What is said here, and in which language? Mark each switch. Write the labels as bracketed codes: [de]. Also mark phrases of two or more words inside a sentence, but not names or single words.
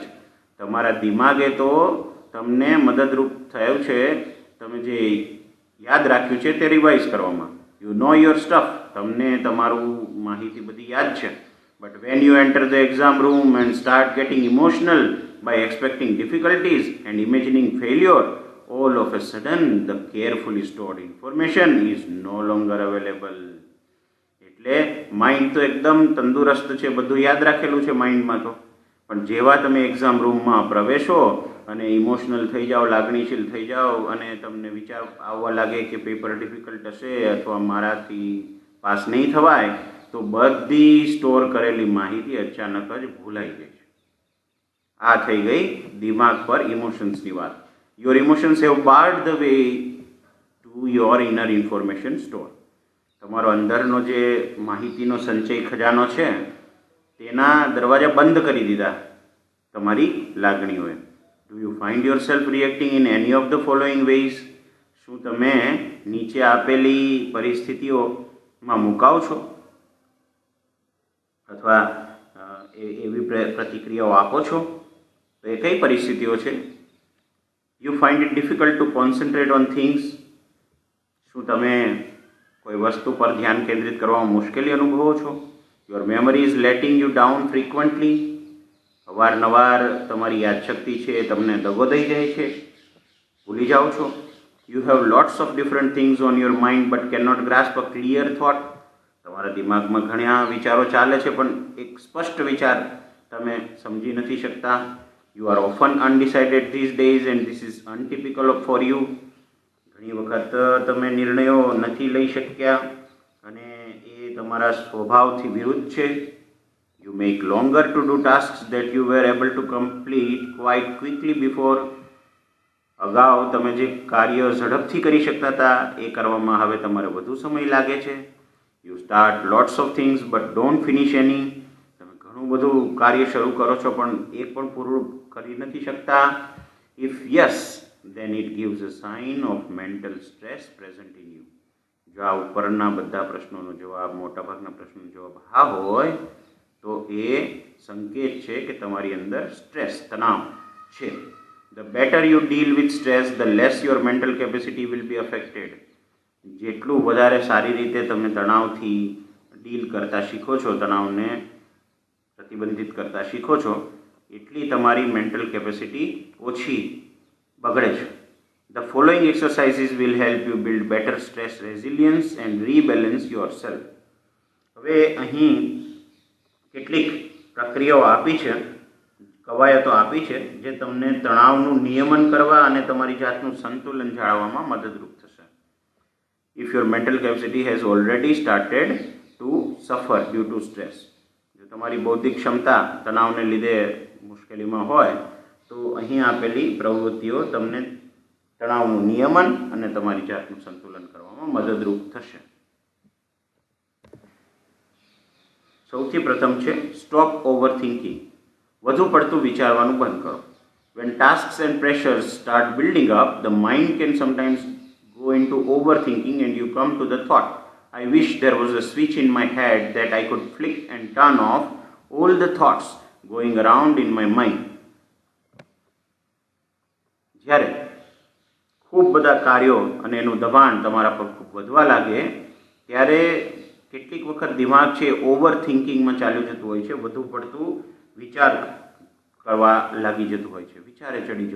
[gu] તમારા દિમાગે તો તમને મદદરૂપ થયું છે તમે જે યાદ રાખ્યું છે તે રિવાઇઝ કરવામાં. [en] you know your stuff. [gu] તમને તમારું માહિતી બધી યાદ છે. [en] but when you enter the exam room and start getting emotional by expecting difficulties and imagining failure, all of a sudden the carefully stored information is no longer available. [gu] એટલે માઇન્ડ તો એકદમ તંદુરસ્ત છે, બધું યાદ રાખેલું છે માઇન્ડમાં તો, પણ જેવા તમે એક્ઝામ રૂમમાં પ્રવેશો અને ઇમોશનલ થઈ જાઓ, લાગણીશીલ થઈ જાઓ અને તમને વિચાર આવવા લાગે કે [en] paper difficult [gu] હશે અથવા મારાથી પાસ નહીં થવાય, તો બધી સ્ટોર કરેલી માહિતી અચાનક જ ભૂલાઈ ગઈ છે. આ થઈ ગઈ દિમાગ પર ઇમોશન્સની વાત. [en] Your emotions have barred the way to your inner information store. [gu] તમારો અંદરનો જે માહિતીનો સંચય ખજાનો છે તેના દરવાજા બંધ કરી દીધા તમારી લાગણીઓએ. [en] do you find yourself reacting in any of the following ways? [gu] શું તમે નીચે આપેલી પરિસ્થિતિઓમાં મુકાવ છો અથવા એવી પ્રતિક્રિયાઓ આપો છો? તો એ કઈ પરિસ્થિતિઓ છે? [en] You find it difficult to concentrate on things. [gu] શું તમે કોઈ વસ્તુ પર ધ્યાન કેન્દ્રિત કરવામાં મુશ્કેલી અનુભવો છો? [en] Your memory is letting you down frequently. [gu] અવારનવાર તમારી યાદશક્તિ છે એ તમને દગો દઈ જાય છે, ભૂલી જાઓ છો. [en] You have lots of different things on your mind but cannot grasp a clear thought. [gu] તમારા દિમાગમાં ઘણા વિચારો ચાલે છે પણ એક સ્પષ્ટ વિચાર તમે સમજી નથી શકતા. [en] You are often undecided these days and this is untypical for you. [gu] ઘણી વખત તમે નિર્ણયો નથી લઈ શક્યા અને એ તમારા સ્વભાવથી વિરુદ્ધ છે. [en] You make longer to do tasks that you were able to complete quite quickly before. [gu] અગાઉ તમે જે કાર્ય ઝડપથી કરી શકતા હતા એ કરવામાં હવે તમારે વધુ સમય લાગે છે. [en] You start lots of things but don't finish any. [gu] ઘણું બધું કાર્ય શરૂ કરો છો પણ એક પણ પૂરું કરી નથી શકતા. [en] If yes, then it gives a sign of mental stress present in you. [gu] જો આ ઉપરના બધા પ્રશ્નોનો જવાબ, મોટાભાગના પ્રશ્નોનો જવાબ હા હોય તો એ સંકેત છે કે તમારી અંદર સ્ટ્રેસ, તણાવ છે. [en] The better you deal with stress, the less your mental capacity will be affected. [gu] જેટલું વધારે સારી રીતે તમે તણાવથી ડીલ કરતા શીખો છો, તણાવને પ્રતિબંધિત કરતા શીખો છો, એટલી તમારી [en] mental capacity [gu] ઓછી બગડે છે. [en] The following exercises will help you build better stress resilience and rebalance yourself. [gu] હવે અહીં કેટલીક પ્રક્રિયાઓ આપી છે, કવાયતો આપી છે જે તમને તણાવનું નિયમન કરવા અને તમારી જાતનું સંતુલન જાળવવામાં મદદરૂપ થશે. [en] If your mental capacity has already started to suffer due to stress, [gu] જો તમારી બૌદ્ધિક ક્ષમતા તણાવને લીધે મુશ્કેલીમાં હોય તો અહીં આપેલી પ્રવૃત્તિઓ તમને તણાવનું નિયમન અને તમારી જાતનું સંતુલન કરવામાં મદદરૂપ થશે. સૌથી પ્રથમ છે [en] stop over thinking. [gu] વધુ પડતું વિચારવાનું બંધ કરો. [en] When tasks and pressures start building up, the mind can sometimes go into overthinking and you come to the thought, I wish there was a switch in my head that I could flick and turn off all the thoughts going around in my mind. [gu] જ્યારે ખૂબ બધા કાર્યો અને એનું દબાણ તમારા પર ખૂબ વધવા લાગે ત્યારે કેટલીક વખત દિમાગ છે [en] over thinking માં [gu] ચાલ્યું જતું હોય છે, વધુ પડતું વિચાર કરવા લાગી જતું હોય છે, વિચારે ચડી જવું.